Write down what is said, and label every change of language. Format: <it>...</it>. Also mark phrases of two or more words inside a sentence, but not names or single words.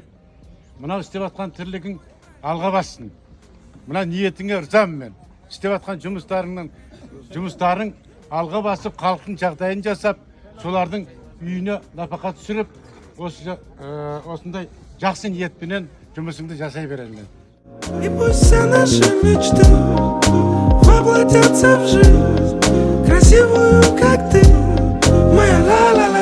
<kk>Мынау істеп атқан тірлігің алға бассын. Мына ниетіңе ырзамын мен. Істеп атқан жұмыстарың алға басып, халықтың жағдайын жасап, солардың үйіне нәпақа түсіріп, осындай жақсы ниетпенен жұмысыңды жасай беремін.</kk> <ru>И пусть все наши мечты воплотятся в жизнь, красивую, как ты, моя ла</ru>